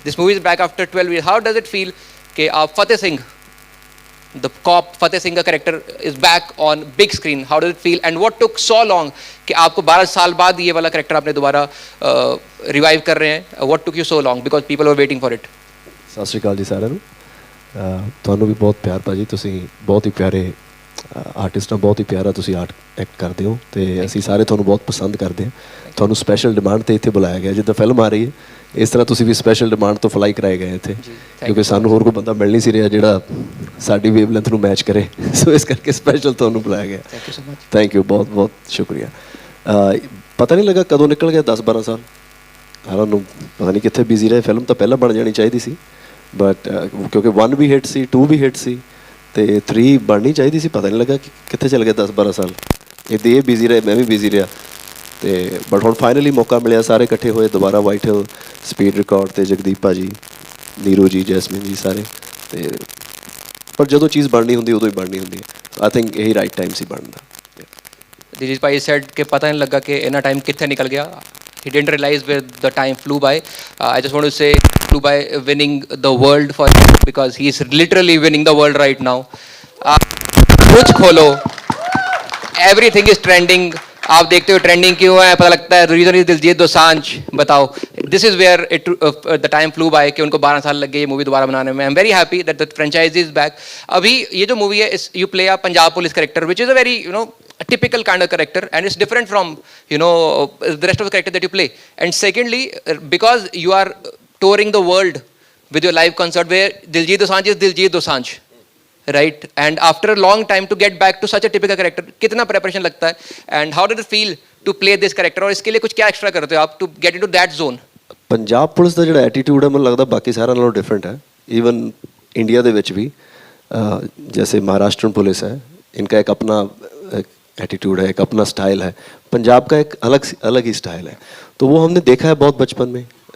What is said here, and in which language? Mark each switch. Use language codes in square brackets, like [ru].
[en] This movie is back after 12 years। How does it feel कि आप Fateh Singh, the cop Fateh Singh का character is back on big screen, how does it feel and what took so long [hi] कि आपको 12 साल बाद ये वाला कैरेक्टर आपने दोबारा रिवाइव कर रहे हैं, [en] What took you so long because people were waiting for it. [pa] ਸਤਿ ਸ਼੍ਰੀ ਅਕਾਲ ਜੀ ਸਾਰਿਆਂ ਨੂੰ। ਤੁਹਾਨੂੰ ਵੀ ਬਹੁਤ ਪਿਆਰ ਭਾਜੀ, ਤੁਸੀਂ ਬਹੁਤ ਹੀ ਪਿਆਰੇ ਆਰਟਿਸਟ ਹੋ, ਬਹੁਤ ਹੀ ਪਿਆਰਾ ਤੁਸੀਂ ਆਰਟ ਐਕਟ ਕਰਦੇ ਹੋ, ਤੇ ਅਸੀਂ ਸਾਰੇ ਤੁਹਾਨੂੰ ਬਹੁਤ ਪਸੰਦ ਕਰਦੇ ਹਾਂ। ਤੁਹਾਨੂੰ ਸਪੈਸ਼ਲ ਡਿਮਾਂਡ 'ਤੇ ਇੱਥੇ ਬੁਲਾਇਆ ਗਿਆ, ਜਿੱਦਾਂ ਫਿਲਮ ਆ ਰਹੀ ਹੈ ਇਸ ਤਰ੍ਹਾਂ ਤੁਸੀਂ ਵੀ ਸਪੈਸ਼ਲ ਡਿਮਾਂਡ ਤੋਂ ਫਲਾਈ ਕਰਾਏ ਗਏ ਇੱਥੇ, ਕਿਉਂਕਿ ਸਾਨੂੰ ਹੋਰ ਕੋਈ ਬੰਦਾ ਮਿਲ ਨਹੀਂ ਸੀ ਰਿਹਾ ਜਿਹੜਾ ਸਾਡੀ ਵੇਵਲੈਂਥ ਨੂੰ ਮੈਚ ਕਰੇ, ਸੋ ਇਸ ਕਰਕੇ ਸਪੈਸ਼ਲ ਤੁਹਾਨੂੰ ਬੁਲਾਇਆ ਗਿਆ। ਥੈਂਕ ਯੂ, ਬਹੁਤ ਬਹੁਤ ਸ਼ੁਕਰੀਆ। ਪਤਾ ਨਹੀਂ ਲੱਗਾ ਕਦੋਂ ਨਿਕਲ ਗਿਆ 10-12 ਸਾਲ, ਸਾਰਿਆਂ ਨੂੰ ਪਤਾ ਨਹੀਂ ਕਿੱਥੇ ਬਿਜ਼ੀ ਰਹੇ। ਫਿਲਮ ਤਾਂ ਪਹਿਲਾਂ ਬਣ ਜਾਣੀ ਚਾਹੀਦੀ ਸੀ, ਬਟ ਕਿਉਂਕਿ 1 ਵੀ ਹਿੱਟ ਸੀ, 2 ਵੀ ਹਿੱਟ ਸੀ, ਅਤੇ 3 ਬਣਨੀ ਚਾਹੀਦੀ ਸੀ, ਪਤਾ ਨਹੀਂ ਲੱਗਾ ਕਿ ਕਿੱਥੇ ਚੱਲ ਗਿਆ 10-12 ਸਾਲ। ਇੱਦਾਂ ਇਹ ਬਿਜ਼ੀ ਰਹੇ, ਮੈਂ ਵੀ ਬਿਜ਼ੀ ਰਿਹਾ, ਅਤੇ ਬਟ ਹੁਣ ਫਾਈਨਲੀ ਮੌਕਾ ਮਿਲਿਆ, ਸਾਰੇ ਇਕੱਠੇ ਹੋਏ ਦੁਬਾਰਾ, ਵਾਈਟ ਹਿੱਲ, ਸਪੀਡ ਰਿਕਾਰਡ 'ਤੇ ਜਗਦੀਪ ਭਾਜੀ, ਨੀਰੂ ਜੀ, ਜੈਸਮੀਨ ਜੀ, ਸਾਰੇ। ਅਤੇ ਪਰ ਜਦੋਂ ਚੀਜ਼ ਬਣਨੀ ਹੁੰਦੀ ਉਦੋਂ ਹੀ ਬਣਨੀ ਹੁੰਦੀ ਹੈ। ਆਈ ਥਿੰਕ ਇਹੀ ਰਾਈਟ ਟਾਈਮ ਸੀ ਬਣਨ ਦਾ। [hi] दिलीप भाई said कि पता नहीं लगा कि इतना टाइम कितने निकल गया, [en] he didn't realize where the time flew by. I just want to say flew by winning the world for him, because he is literally winning the world right now. [hi] कुछ खोलो, [en] everything is trending, [hi] आप देखते हो trending क्यों है, पता लगता है [en] reason is [hi] दिलजीत दोसांझ। [en] बताओ, this is where it the time flew by [hi] कि उनको 12 साल लग गए ये मूवी दोबारा बनाने में। [en] I am very happy that the franchise is back. [hi] अभी ये जो मूवी है, [en] You play a Punjab police character which is a very a typical kind of character, and it's different from the rest of the character that you play. And secondly, because you are touring the world with your live concert where Diljit Dosanjh is Diljit Dosanjh, right? And after a long time to get back to such a typical character, [hi] कितना preparation लगता है, [en] and how did it feel to play this character? [hi] और इसके लिए कुछ क्या extra करते हो आप [en] to get into that zone? [pa] Punjab police ਦਾ ਜਿਹੜਾ ਐਟੀਟਿਊਡ ਹੈ ਮੈਨੂੰ ਲੱਗਦਾ ਬਾਕੀ ਸਾਰਿਆਂ ਨਾਲੋਂ ਡਿਫਰੈਂਟ ਹੈ, ਈਵਨ ਇੰਡੀਆ ਦੇ ਵਿੱਚ ਵੀ। [hi] जैसे महाराष्ट्र पुलिस है, इनका एक अपना एटीट्यूड है, एक अपना स्टाइल है। पंजाब का एक अलग ही स्टाइल है, तो वो हमने देखा है बहुत बचपन में।